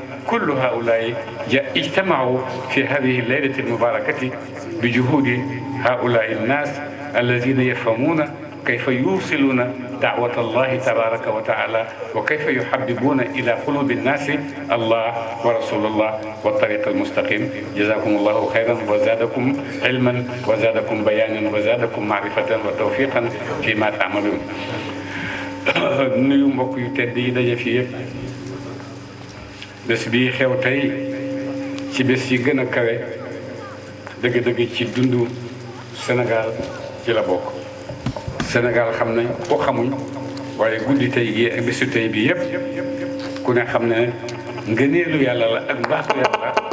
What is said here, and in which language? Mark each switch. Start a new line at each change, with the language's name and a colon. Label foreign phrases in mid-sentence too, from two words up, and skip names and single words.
Arabic: كل هؤلاء اجتمعوا في هذه الليلة المباركة بجهود هؤلاء الناس الذين يفهمون كيف يوصلون دعوة الله تبارك وتعالى وكيف يحببون إلى قلوب الناس الله ورسول الله والطريق المستقيم. جزاكم الله خيرا وزادكم علما وزادكم بيانا وزادكم معرفة وتوفيقا فيما تعملون.
Wolof: nuyu mbokk yu tedd yi daje fi yëpp. bés bii xew tey ci bés yi gën a kawe dëgg-dëgg ci dundu Sénégal ci la bokk. Sénégal xam nañ ko xamuñ waaye guddi tey gi ak bésu tey bi yëpp ku ne xam ne ngëneelu yàlla la ak mbaaxu yàlla